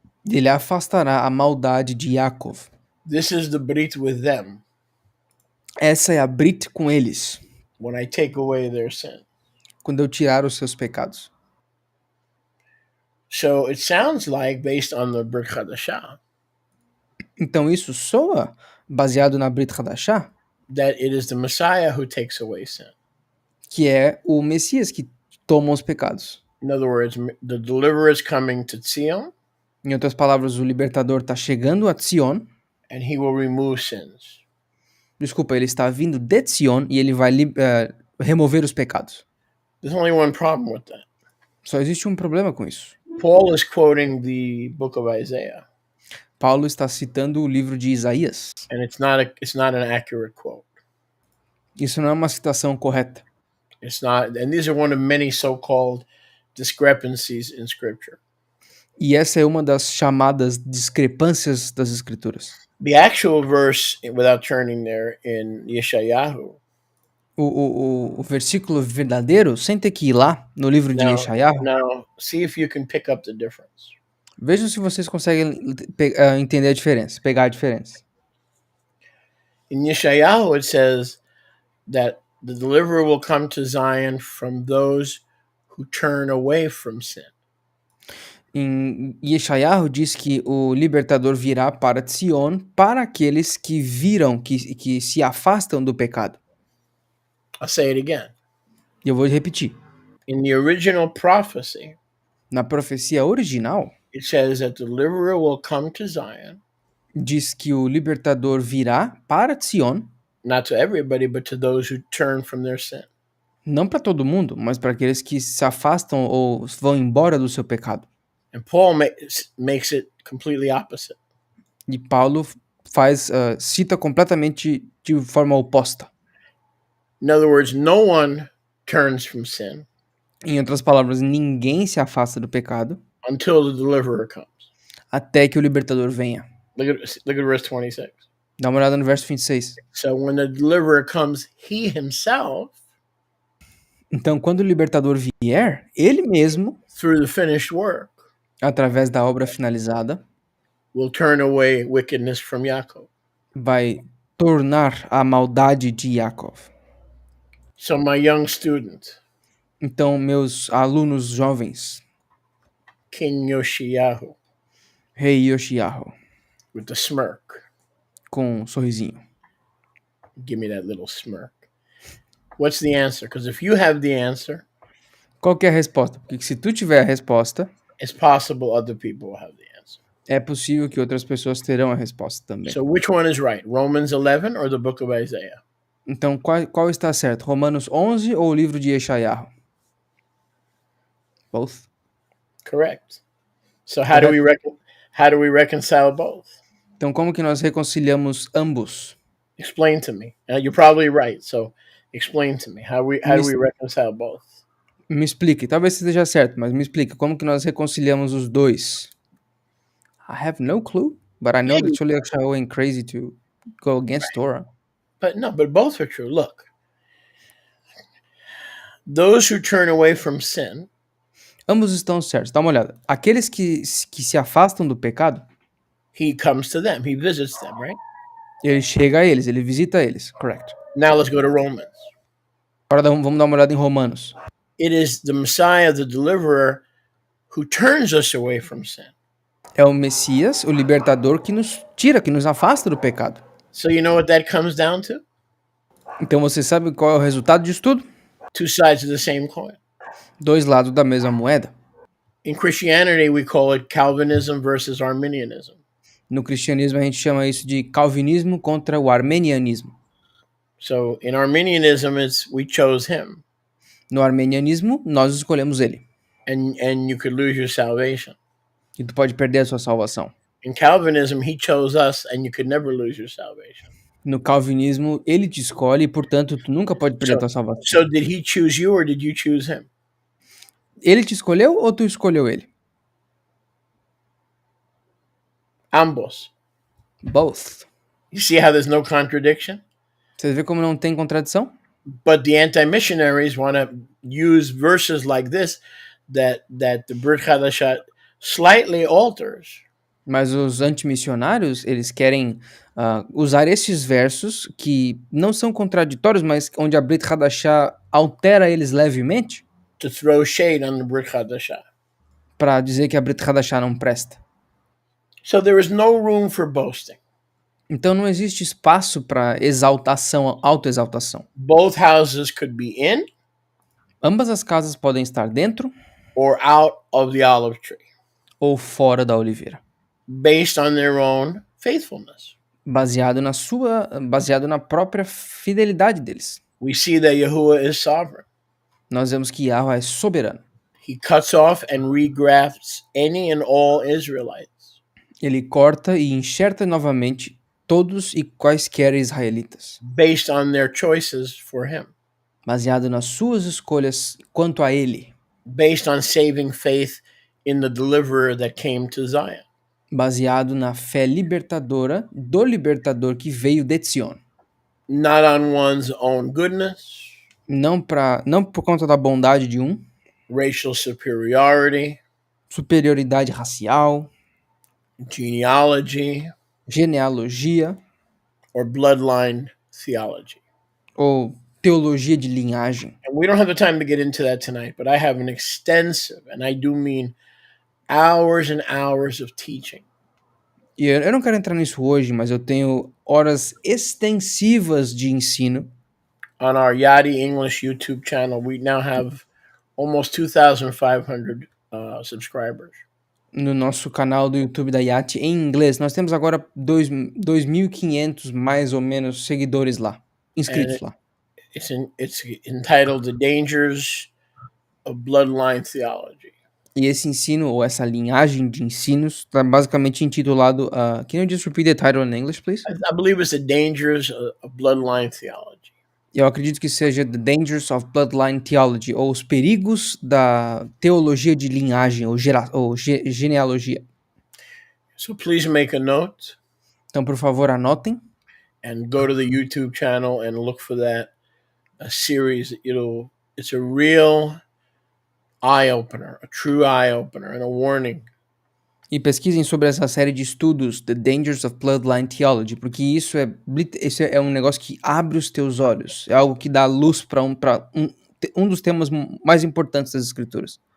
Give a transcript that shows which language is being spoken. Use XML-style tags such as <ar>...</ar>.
<pt>Ele afastará a maldade de Yaakov.</pt> <en>This is the brit with them.</en> <pt>Essa é a Brit com eles,</pt> <en>when I take away their sin.</en> <pt>quando eu tirar os seus pecados.</pt> <en>So it sounds like, based on the Brit Hadashah,</en> <pt>Então isso soa baseado na Brit Hadashah,</pt> <en>that it is the Messiah who takes away sin.</en> <pt>que é o Messias que toma os pecados.</pt> <en>In other words, the deliverer is coming to Zion,</en> <pt>Em outras palavras, o libertador está chegando a Sion.</pt> <en>and he will remove sins.</en> <pt>Desculpa, ele está vindo de Sion e ele vai remover os pecados.</pt> <en>There's only one problem with that.</en> <pt>Só existe um problema com isso.</pt> <en>Paul is quoting the book of Isaiah.</en> <pt>Paulo está citando o livro de Isaías.</pt> <en>and it's not an accurate quote.</en> <pt>Isso não é uma citação correta.</pt> <en>It's not, and these are one of many so-called discrepancies in Scripture.</en> <pt>E essa é uma das chamadas discrepâncias das Escrituras.</pt> <en>The actual verse, without turning there, in Yeshayahu.</en> <pt>O versículo verdadeiro, sem ter que ir lá, no livro de Yeshayahu,</pt> <en>Now, see if you can pick up the difference.</en> <pt>vejam se vocês conseguem entender a diferença, pegar a diferença.</pt> <en>In Yeshayahu, it says that the deliverer will come to Zion from those who turn away from sin.</en> <pt>Em Yeshayahu diz que o libertador virá para Sion para aqueles que viram, que se afastam do pecado.</pt> <en>I'll say it again.</en> <pt>E eu vou repetir.</pt> <en>In the original prophecy,</en> <pt>Na profecia original,</pt> <en>it says that the deliverer will come to Zion,</en> <pt>diz que o libertador virá para Sion,</pt> <en>not to everybody, but to those who turn from their sin.</en> <pt>não para todo mundo, mas para aqueles que se afastam ou vão embora do seu pecado.</pt> <en>And Paul makes it completely opposite.</en> <pt>E Paulo cita completamente de forma oposta.</pt> <en>In other words, no one turns from sin</en> <pt>Em outras palavras, ninguém se afasta do pecado</pt> <en>until the deliverer comes.</en> <pt>até que o libertador venha.</pt> <en>Look at verse 26.</en> <pt>Dá uma olhada no verso 26.</pt> <en>So when the deliverer comes, he himself,</en> <pt>Então, quando o libertador vier, ele mesmo,</pt> <en>through the finished work,</en> <pt>através da obra finalizada,</pt> <en>will turn away wickedness from Yaakov.</en> <pt>vai tornar a maldade de Yaakov.</pt> <en>So my young student,</en> <pt>Então, meus alunos jovens,</pt> <en>King Yoshiyahu,</en> <pt>Rei Yoshiyahu,</pt> <en>with the smirk.</en> <pt>com um sorrisinho.</pt> <en>Give me that little smirk. What's the answer? Because if you have the answer,</en> <pt>Qual que é a resposta? Porque se tu tiver a resposta,</pt> <en>it's possible other people will have the answer.</en> <pt>é possível que outras pessoas terão a resposta também.</pt> <en>So which one is right? Romans 11 or the book of Isaiah?</en> <pt>Então, qual está certo? Romanos 11 ou o livro de Yeshayahu?</pt> <en>Both. Correct. So how do we reconcile both?</en> <pt>Então, como que nós reconciliamos ambos?</pt> <en>Explain to me. You're probably right. So explain to me. How do we reconcile both?</en> <pt>Me explique. Talvez esteja certo, mas me explique. Como que nós reconciliamos os dois?</pt> <en>I have no clue, but I know that Yeshayahu went crazy to go against Torah. But both are true. Look. Those who turn away from sin,</en> <pt>Ambos estão certos. Dá uma olhada. Aqueles que se afastam do pecado,</pt> <en>he comes to them. He visits them, right?</en> <pt>ele chega a eles, ele visita eles.</pt> <en>Correct. Now let's go to Romans.</en> <pt>Agora vamos dar uma olhada em Romanos.</pt> <en>It is the Messiah, the deliverer, who turns us away from sin.</en> <pt>É o Messias, o libertador, que nos tira, que nos afasta do pecado.</pt> <en>So you know what that comes down to?</en> <pt>Então você sabe qual é o resultado disso tudo?</pt> <en>Two sides of the same coin.</en> <pt>Dois lados da mesma moeda.</pt> <en>In Christianity, we call it Calvinism versus Arminianism.</en> <pt>No cristianismo a gente chama isso de calvinismo contra o armenianismo.</pt> <en>So in Arminianism, we chose him.</en> <pt>No armenianismo, nós escolhemos ele.</pt> <en>And you could lose your salvation.</en> <pt>E tu pode perder a sua salvação.</pt> <en>In Calvinism, he chose us and you could never lose your salvation.</en> <pt>No calvinismo, ele te escolhe e, portanto, tu nunca pode perder a tua salvação.</pt> <en>So did he choose you or did you choose him?</en> <pt>Ele te escolheu ou tu escolheu ele? Ambos.</pt> <en>Both. You see how there's no contradiction?</en> <pt>Você vê como não tem contradição?</pt> <en>But the anti-missionaries want to use verses like this that the Brit Hadashat slightly alters.</en> <pt>Mas os antimissionários, eles querem usar esses versos que não são contraditórios, mas onde a Brit Hadashah altera eles levemente</pt> <en>to throw shade on the Brit Hadashat.</en> <pt>para dizer que a Brit Hadashah não presta.</pt> <en>So there is no room for boasting.</en> <pt>Então não existe espaço para exaltação, autoexaltação.</pt> <en>Both houses could be in</en> <pt>Ambas as casas podem estar dentro</pt> <en>or out of the olive tree,</en> <pt>ou fora da oliveira,</pt> <en>based on their own faithfulness.</en> <pt>baseado na própria fidelidade deles.</pt> <en>We see that Yahuwah is sovereign.</en> <pt>Nós vemos que Yahweh é soberano.</pt> <en>He cuts off and regrafts any and all Israelites.</en> <pt>Ele corta e enxerta novamente todos e quaisquer israelitas,</pt> <en>based on their choices for him,</en> <pt>baseado nas suas escolhas quanto a ele,</pt> <en>based on saving faith in the deliverer that came to Zion.</en> <pt>baseado na fé libertadora do libertador que veio de Sion.</pt> <en>Not on one's own goodness,</en> <pt>Não por conta da bondade de um,</pt> <en>racial superiority,</en> <pt>superioridade racial,</pt> <en>genealogy,</en> <pt>genealogia</pt> <en>or bloodline theology.</en> <pt>ou teologia de linhagem.</pt> <en>And we don't have the time to get into that tonight, but I have an extensive, and I do mean hours and hours of teaching</en> <pt>E eu não quero entrar nisso hoje, mas eu tenho horas extensivas de ensino</pt> <en>on our Yati English YouTube channel. We now have almost 2,500 subscribers.</en> <pt>no nosso canal do YouTube da Yati em inglês. Nós temos agora 2.500 mais ou menos seguidores lá, inscritos lá.</pt> <en>It's entitled The Dangers of Bloodline Theology.</en> <pt>E esse ensino, ou essa linhagem de ensinos, está basicamente intitulado</pt> <en>Can you just repeat the title in English, please? I believe it's The Dangers of Bloodline Theology.</en> <pt>Eu acredito que seja The Dangers of Bloodline Theology, ou os perigos da teologia de linhagem, ou genealogia.</pt> <en>So please make a note</en> <pt>Então, por favor, anotem</pt> <en>and go to the YouTube channel and look for that series. It's a real eye-opener, a true eye-opener, and a warning.</en> <pt>e pesquisem sobre essa série de estudos, The Dangers of Bloodline Theology, porque isso é um negócio que abre os teus olhos, é algo que dá luz para um dos temas mais importantes das escrituras.</pt>